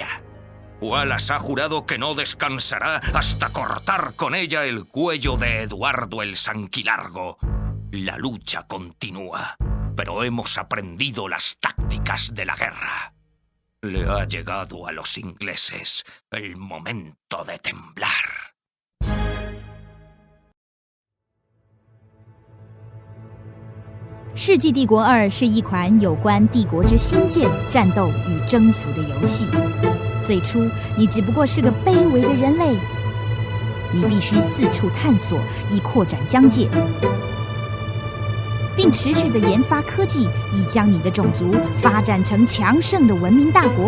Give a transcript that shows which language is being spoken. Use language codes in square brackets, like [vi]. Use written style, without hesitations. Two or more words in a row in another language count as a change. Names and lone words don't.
[es] Wallace ha jurado que no descansará hasta cortar con ella el cuello de Eduardo el Sanquilargo. La lucha continúa, pero hemos aprendido las tácticas de la guerra. Le ha llegado a los ingleses el momento de temblar. [zh] 世纪帝国2是一款有关帝国之兴建、战斗与征服的游戏。最初，你只不过是个卑微的人类，你必须四处探索，以扩展疆界，并持续地研发科技，以将你的种族发展成强盛的文明大国。